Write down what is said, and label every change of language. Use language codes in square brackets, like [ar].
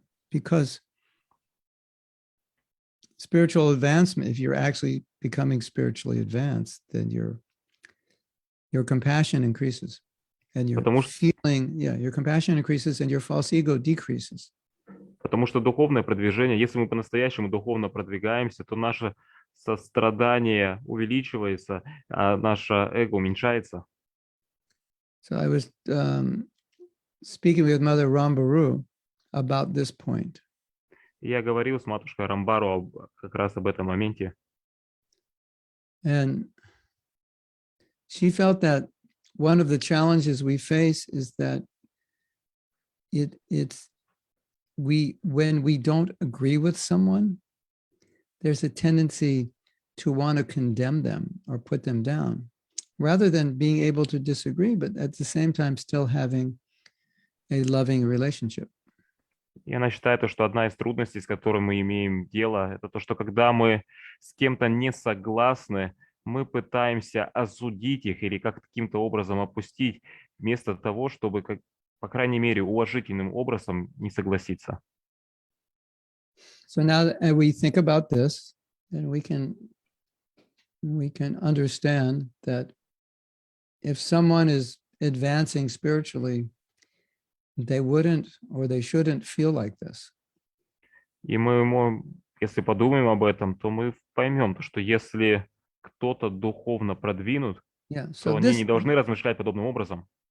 [en] Because spiritual advancement, if you're actually becoming spiritually advanced, then your compassion increases. And your your compassion increases and your false ego decreases. [ru] Потому что духовное продвижение, если мы по-настоящему духовно продвигаемся, то наше сострадание увеличивается, а наше эго уменьшается. [en] So I was speaking with Mother Rambaru about this point. [ru] Я говорил с матушкой Рамбару как раз об этом моменте. [en] And she felt that one of the challenges we face is that when we don't agree with someone, there's a tendency to want to condemn them or put them down, rather than being able to disagree, but at the same time still having a loving relationship. [ru] И она считает, что одна из трудностей, с которой мы имеем дело, это то, что когда мы с кем-то не согласны, мы пытаемся осудить их или каким-то образом опустить, вместо того, чтобы, по крайней мере, уважительным образом не согласиться. [en] So now that we think about this, then we can understand that if someone is advancing spiritually, they wouldn't or they shouldn't feel like this. [ru] И мы, если подумаем об этом, то мы поймем, что если кто-то духовно продвинут, то они не должны размышлять подобным образом.